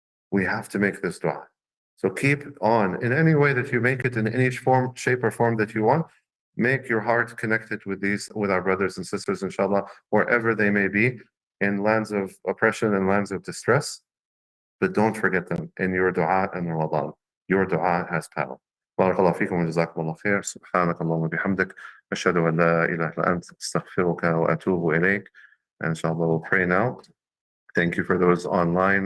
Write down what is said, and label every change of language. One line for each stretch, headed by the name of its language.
English: We have to make this dua. So keep on, in any way that you make it, in any form, shape or form that you want, make your heart connected with our brothers and sisters, inshallah, wherever they may be, in lands of oppression and lands of distress. But don't forget them in your dua in Ramadan. Your dua has power.
Arabic: بارك الله فيكم وجزاكم الله خير. سبحانك اللهم وبحمدك أشهد أن لا إله إلا أنت أستغفرك وأتوب إليك.
English: And inshallah, we'll pray now. Thank you for those online.